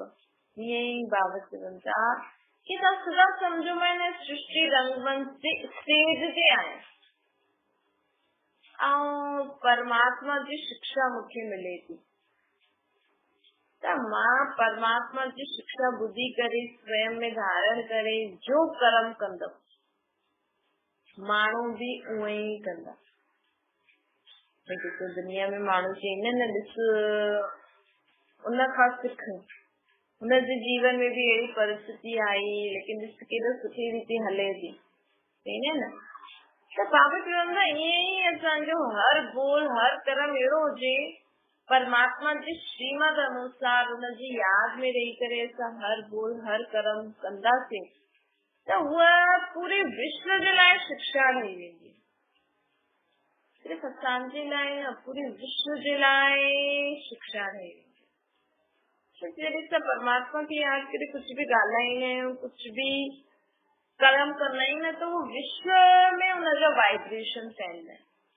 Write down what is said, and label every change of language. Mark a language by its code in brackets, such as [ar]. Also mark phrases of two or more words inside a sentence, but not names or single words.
[sd] ईअं ई बाबा चवनि था कि तव्हां सदा सम्झो मैं हिन सृष्टि रंगमंच ते स्टेज ते आहियां ऐं परमात्मा जी शिक्षा मूंखे मिले थी त मां परमात्मा जी शिक्षा ॿुधी करे स्वयं में धारण करे जो कर्म कंदमि माण्हू बि उहे ई कंदा। ॾिसो दुनिया में माण्हू चवंदा आहिनि न ॾिस उन खां सिख, हुनजे जीवन में बि अहिड़ी परिस्थिति आई लेकिन ॾिस केॾो सुठी रीति हले थी, चवंदा आहिनि न तो बाबा चवंदा ईअं ई असांजो हर बोल हर कर्म अहिड़ो हुजे परमात्मा जी श्रीमद अनुसार उनजी याद में रही करे असां हर बोल हर कर्म कंदासीं त उहा पूरे विश्व जे लाइ शिक्षा ठही वेंदी। सिर्फ असांजे लाइ न पूरे विश्व जे लाइ शिक्षा ठही वेंदी। जॾहिं असां परमात्मा खे यादि करे कुछ भी ॻाल्हाईंदा आहियूं कुछ भी कर्म कंदा आहियूं न त उहो विश्व में उनजा वाइब्रेशन फैलंदा आहिनि।